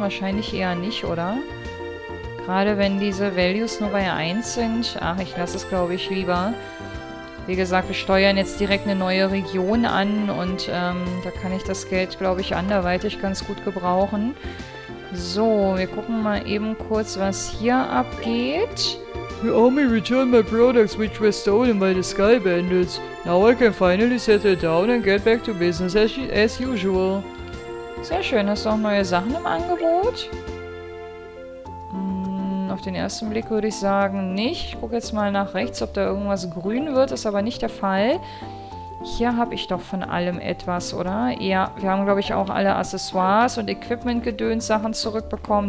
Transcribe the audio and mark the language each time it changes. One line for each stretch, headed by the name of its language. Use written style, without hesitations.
German: Wahrscheinlich eher nicht, oder? Gerade wenn diese Values nur bei 1 sind. Ach, ich lasse es, glaube ich, lieber. Wie gesagt, wir steuern jetzt direkt eine neue Region an und da kann ich das Geld, glaube ich, anderweitig ganz gut gebrauchen. So, wir gucken mal eben kurz, was hier abgeht.
English: The army returned my products which were stolen by the Sky Bandits. Now I can finally settle down and get back to business as usual.
German: Sehr schön. Hast du auch neue Sachen im Angebot? Auf den ersten Blick würde ich sagen, nicht. Ich gucke jetzt mal nach rechts, ob da irgendwas grün wird. Ist aber nicht der Fall. Hier habe ich doch von allem etwas, oder? Ja, wir haben, glaube ich, auch alle Accessoires und Equipment-Gedöns-Sachen zurückbekommen.